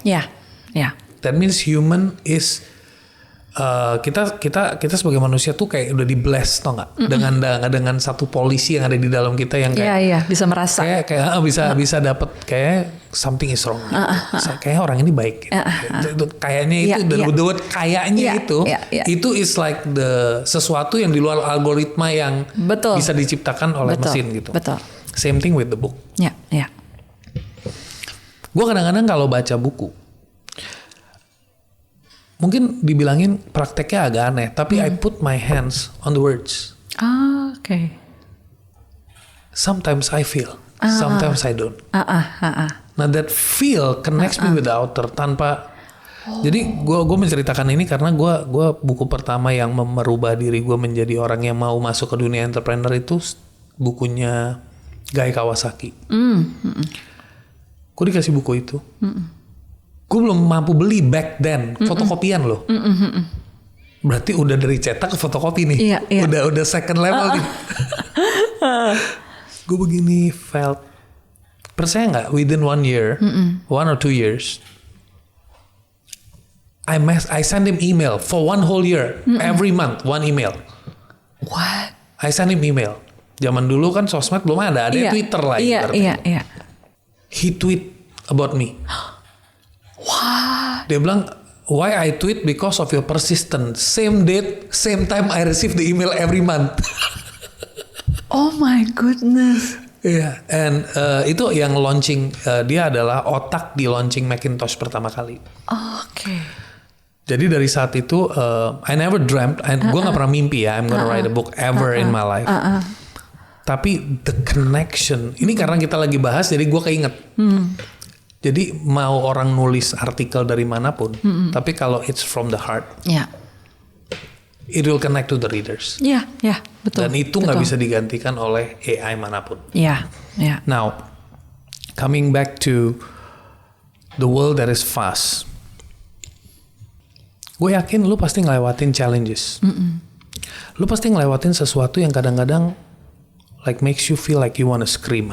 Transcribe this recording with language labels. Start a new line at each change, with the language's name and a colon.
English: Yeah. That means human is
Indonesian: kita sebagai manusia tuh kayak udah di bless, tau nggak? Dengan satu polisi yang ada di dalam kita yang kayak Iya, bisa merasa. kayak bisa dapat kayak
English: something is wrong.
Indonesian: Kayak orang ini baik. Kayaknya itu
English: the word
Indonesian: kayaknya itu
English: is like the
Indonesian: sesuatu yang di luar algoritma yang bisa diciptakan oleh mesin gitu. Betul.
English: Same thing with the book.
Indonesian: Ya. Gue kadang-kadang kalau baca buku, mungkin dibilangin prakteknya agak aneh, tapi
English: I put my hands on the words. Okay. Sometimes I feel, sometimes I don't. Nah, that feel connects me with the author
Indonesian: tanpa. Jadi gue menceritakan ini karena gue buku pertama yang merubah diri gue menjadi orang yang mau masuk ke dunia entrepreneur itu bukunya Guy Kawasaki. Gue dikasih buku itu. Gue belum mampu beli
English: back then,
Indonesian: fotokopian loh. Berarti udah dari cetak ke fotokopi nih. Iya. Udah second level nih. Gue begini felt. Percaya nggak?
English: Within 1 year, 1 or 2 years, I send him email for 1 whole year, every month 1 email. What? I send him email.
Indonesian: Zaman dulu kan sosmed belum ada Twitter lah. Iya.
English: He tweet about me.
Indonesian: Wah. Dia bilang,
English: why I tweet because of your persistence. Same date, same time I receive the email every month. Oh my goodness.
Indonesian: Iya, and itu yang launching dia adalah otak di launching Macintosh pertama kali. Oke. Jadi dari saat itu,
English: I never dreamt,
Indonesian: gue nggak pernah mimpi ya,
English: I'm gonna write a book ever in my life.
Indonesian: Tapi
English: the connection,
Indonesian: ini karena kita lagi bahas, jadi gue keinget. Jadi mau orang nulis artikel dari manapun, tapi kalau
English: it's from the heart, it will connect to the readers.
Indonesian: Iya, betul. Dan itu nggak bisa digantikan oleh AI manapun. Iya.
English: Now, coming back to the world that is fast,
Indonesian: gue yakin lu pasti ngelewatin
English: challenges.
Indonesian: Lu pasti ngelewatin sesuatu yang kadang-kadang
English: like makes you feel like you wanna scream.